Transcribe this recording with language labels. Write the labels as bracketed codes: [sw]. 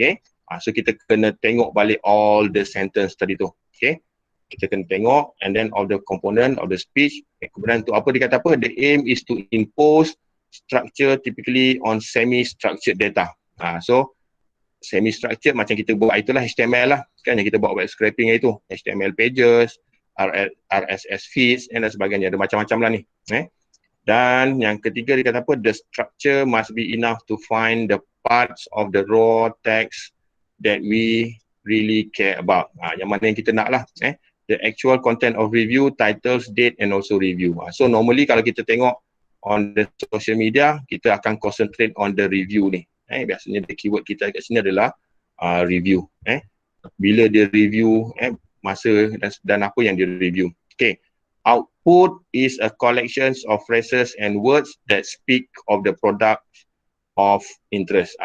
[ms] Okay, so kita kena tengok balik [en] all the sentence [ms] tadi tu. [en] Okay, [ms] kita kena tengok [en] and then all the component of the speech. [ms] Kemudian tu apa dia kata apa? [en] The aim is to impose structure typically on semi-structured data. [ms] So semi-structured macam kita buat itulah HTML lah. Kan yang kita buat web scraping itu. HTML pages, RSS feeds dan sebagainya. Ada macam-macam lah ni. Dan yang ketiga dia kata apa? [en] The structure must be enough to find the parts of the raw text that we really care about. [ms] Yang mana yang kita nak lah. [en] The actual content of review, titles, date and also review. So normally [ms] kalau kita tengok [en] on the social media, [ms] kita akan [en] concentrate on the review ni. [ms] Biasanya the keyword kita kat sini adalah review. Bila dia review, masa dan apa yang dia review. Okay. [en] Output is a collection of phrases and words that speak of the product of interest.